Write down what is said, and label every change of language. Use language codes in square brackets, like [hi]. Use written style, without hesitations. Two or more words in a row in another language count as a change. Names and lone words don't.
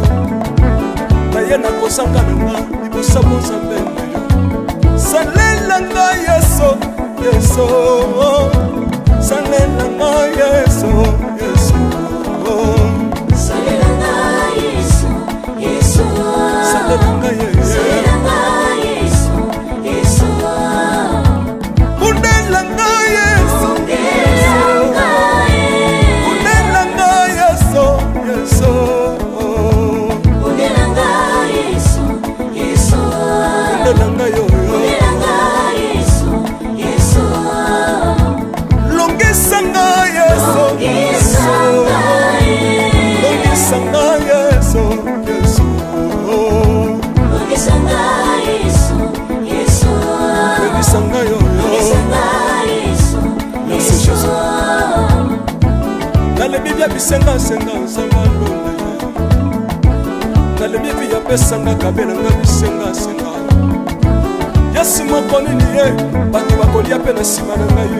[ln] Na ye na kosanga nanga, ibosabo zambe na yo. Salela nga yeso. Salela nga yeso. Salela nga yeso. Salela nga yeso. Undela nga yeso. Undela nga yeso. Undela nga yeso. Undela nga yo. Longisanga yeso. Longisanga yeso. Longisanga yo. [fr] Merci Jésus. [ln] Nalebi bia bisenga nzamba londa ye. Nalebi bia pesanga kabela nga bisenga. Yesu moko nini ye, bato bakolia pe na nsima na ngai.